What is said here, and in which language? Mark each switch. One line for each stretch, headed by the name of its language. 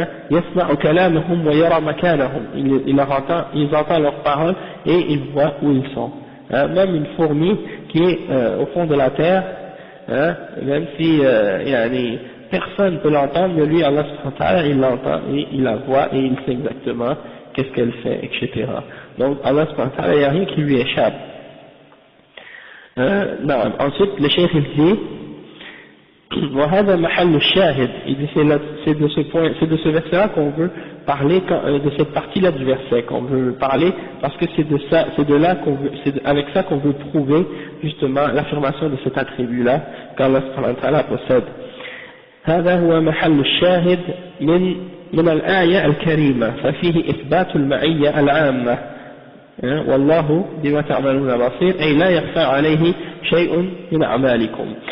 Arabic: يسمع كلامهم ويرى مكانهم.
French: Ils entendent leurs paroles et ils voient où ils sont. Même une fourmi qui est au fond de la terre, même si personne ne peut l'entendre, mais lui Allah subhanahu wa ta'ala il l'entend et il la voit et il sait exactement qu'est-ce qu'elle fait, etc. Donc Allah subhanahu wa ta'ala il n'y a rien qui lui échappe. Ensuite le cheikh il dit
Arabic: وهذا محل الشاهد,
French: il dit c'est de ce verset-là qu'on veut parler, de cette partie-là du verset qu'on veut parler, parce que c'est avec ça qu'on veut prouver justement l'affirmation de cet attribut-là qu'Allah subhanahu wa ta'ala possède.
Arabic: هذا هو محل الشاهد من الآية الكريمة ففيه إثبات المعية العامة والله بما تعملون بصير أي لا يخفى عليه شيء من أعمالكم.